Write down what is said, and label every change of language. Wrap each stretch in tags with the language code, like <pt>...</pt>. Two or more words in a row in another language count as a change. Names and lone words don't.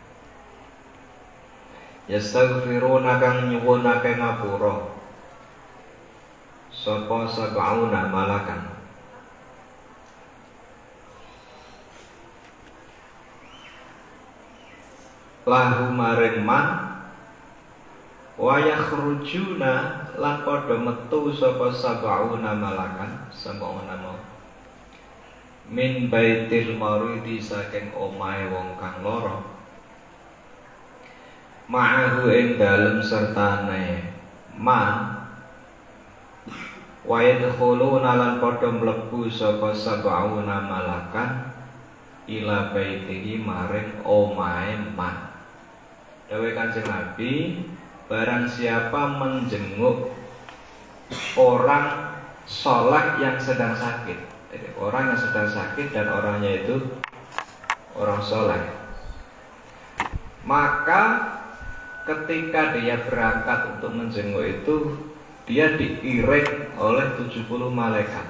<jv>Yastaghfiruna kang nyuwunake ngapura sapa</jv> <ar>سبعون ملكا له</ar> <jv>maring man</jv> <ar>ويخرجون</ar> <jv>lan padha metu sapa</jv> <ar>سبعون ملكا سبعون من بيت المريض</ar> <jv>saking omahe wong kang lara ma'ahu ing dalem sertane ma</jv> <ar>ويدخلون</ar> <jv>lan padha mlebu sapa</jv> <ar>سبعون ملكا إلى بيته</ar> <jv>maring omahe man.</jv> <id>Dawuh Kanjeng Nabi, barang siapa menjenguk orang sholat yang sedang sakit, jadi orang yang sedang sakit dan orangnya itu orang sholat, maka ketika dia berangkat untuk menjenguk itu, dia diiring oleh 70 malaikat.</id>